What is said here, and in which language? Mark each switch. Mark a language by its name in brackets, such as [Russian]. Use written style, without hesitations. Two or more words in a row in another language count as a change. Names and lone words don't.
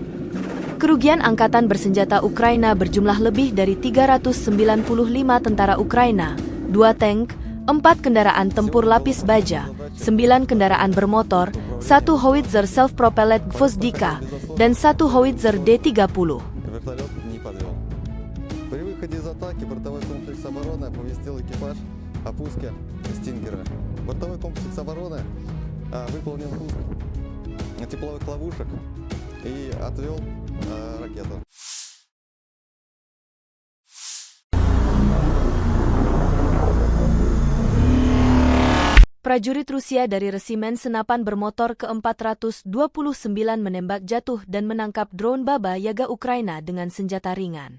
[Indonesian] Kerugian Angkatan Bersenjata Ukraina berjumlah lebih dari 395 tentara Ukraina, 2 tank, 4 kendaraan tempur lapis baja, 9 kendaraan bermotor, 1 howitzer self-propelled Gvozdika, dan 1 howitzer D-30. [Russian] Вертолет не подвел. При выходе из атаки бортовой комплекс обороны оповестил экипаж о пуске «Стингера». Бортовой комплекс обороны выполнил пуск тепловых ловушек и отвел ракету. [Indonesian] Prajurit Rusia dari resimen senapan bermotor ke-429 menembak jatuh dan menangkap drone Baba Yaga Ukraina dengan senjata ringan.